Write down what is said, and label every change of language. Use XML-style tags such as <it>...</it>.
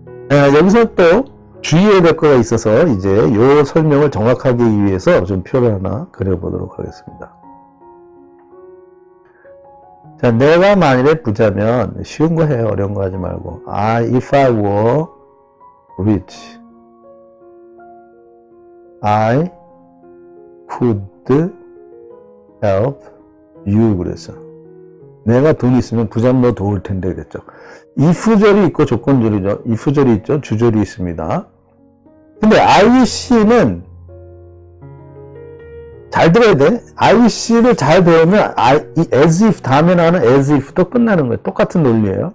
<ko>여기서 또 주의해야 될 거가 있어서 이제 요 설명을 정확하게 하기 위해서 좀 표를 하나 그려보도록 하겠습니다. 자, 내가 만일에 부자면 쉬운 거 해요. 어려운 거 하지 말고.</ko> <en>If I were rich, I could help you</en> <ko>그랬어. 내가 돈 있으면 부자면 너 도울 텐데 그랬죠. if절이 있고 조건절이죠. if절이 있죠. 주절이 있습니다. 근데 I wish는 잘 들어야 돼. I wish를 잘 배우면 as if 다음에 나오는 as if도 끝나는 거예요. 똑같은 논리예요.</ko>